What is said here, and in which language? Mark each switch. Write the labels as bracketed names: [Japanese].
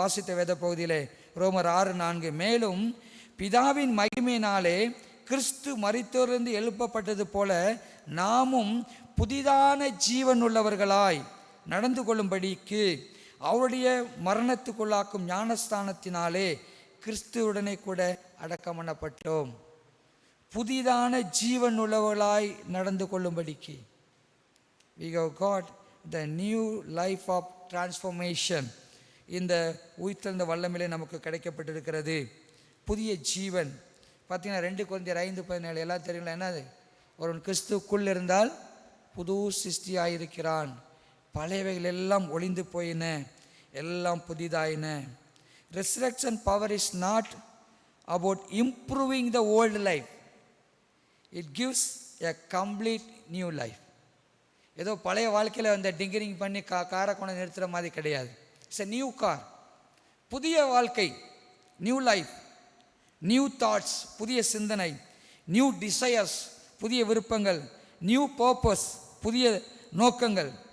[Tamil] வாசித்த வேத பகுதியிலே ரோமர் 6:4, மேலும் பிதாவின் மகிமையினாலே கிறிஸ்து மரித்தோரிலிருந்து எழுப்பப்பட்டது போல நாமும் புதிதான ஜீவன் உள்ளவர்களாய் நடந்து கொள்ளும்படிக்கு அவருடைய மரணத்துக்குள்ளாக்கும் ஞானஸ்தானத்தினாலே கிறிஸ்துவுடனே கூட அடக்கம் பண்ணப்பட்டோம். புதிதான ஜீவன் உள்ளவர்களாய் நடந்து கொள்ளும்படிக்கு. [English] we have got the new life of transformation. [Tamil] இந்த உயிர்த்தெழுந்த வல்லமையிலே நமக்கு கிடைக்கப்பட்டிருக்கிறது புதிய ஜீவன். பார்த்தீங்கன்னா 2 கொரிந்தியர் 5:17 எல்லாம் தெரியுங்களா? என்னது? ஒருவன் கிறிஸ்துவுக்குள் இருந்தால் புது சிருஷ்டியாயிருக்கிறான், பழையவைகள் எல்லாம் ஒளிந்து போயின, எல்லாம் புதிதாயின. [English] Resurrection power is not about improving the old life. It gives a complete new life. [Tamil] ஏதோ பழைய வாழ்க்கையில் அந்த டிங்கரிங் பண்ணி காரை கொண்டு நிறுத்துகிற மாதிரி கிடையாது. [English] It's a new car. [Tamil] புதிய வாழ்க்கை, [English] new life, new thoughts, [Tamil] புதிய சிந்தனை, [English] new desires, [Tamil] புதிய விருப்பங்கள், [English] new purpose, [Tamil] புதிய நோக்கங்கள்.